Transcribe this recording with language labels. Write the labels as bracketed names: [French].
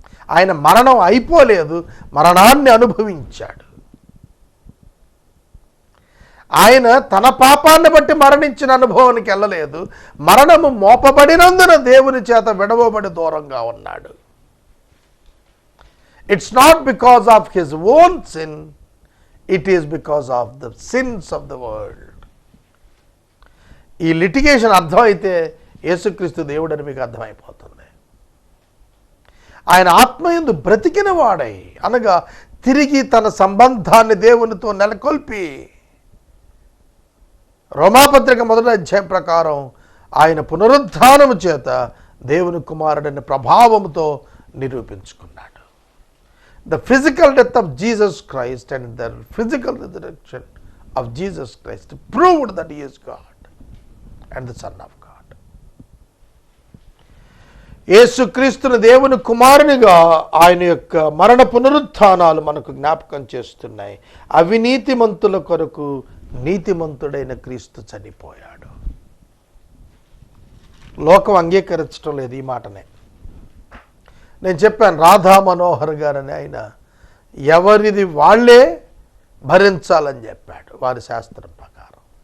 [Telugu] ఆయన మరణం అయిపోలేదు, మరణాన్ని అనుభవించాడు. ఆయన తన పాపాన్ని బట్టి మరణించిన అనుభవానికి వెళ్ళలేదు, మరణము మోపబడినందున దేవుని చేత విడవబడి దూరంగా ఉన్నాడు. [English] It's not because of his own sin, it is because of the sins of the world. [Telugu] ఈ లిటిగేషన్ అర్థమైతే యేసుక్రీస్తు దేవుడని మీకు అర్థమైపోతుంది. ఆయన ఆత్మయందు బ్రతికిన వాడై, అనగా తిరిగి తన సంబంధాన్ని దేవునితో నెలకొల్పి, రోమాపత్రిక 1వ అధ్యాయం ప్రకారం ఆయన పునరుద్ధానము చేత దేవుని కుమారుడని ప్రభావముతో నిరూపించుకున్నాడు. [English] The physical death of Jesus Christ and the physical resurrection of Jesus Christ proved that he is God and the Son of God. [Telugu] యేసుక్రీస్తును దేవుని కుమారునిగా ఆయన యొక్క మరణ పునరుత్థానాలు మనకు జ్ఞాపకం చేస్తున్నాయి. అవినీతిమంతుల కొరకు నీతిమంతుడైన క్రీస్తు చనిపోయాడు. లోకం అంగీకరించడం లేదు ఈ మాటనే. నేను చెప్పాను, రాధా మనోహర్ గారని ఆయన ఎవరిది వాళ్ళే భరించాలని చెప్పాడు వారి శాస్త్రం ప్రకారం.